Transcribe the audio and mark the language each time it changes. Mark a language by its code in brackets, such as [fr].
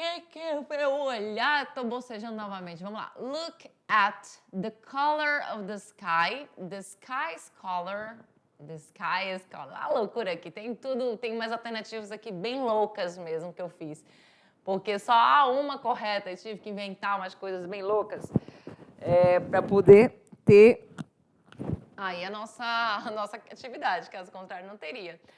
[pt] que eu olhar? Estou bocejando novamente. Vamos lá. [en] Look at the color of the sky. The sky's color. The sky is color. [pt] A loucura aqui. Tem tudo, tem umas alternativas aqui bem loucas mesmo que eu fiz. Porque só há uma correta e tive que inventar umas coisas bem loucas para poder ter aí a nossa atividade, caso contrário não teria.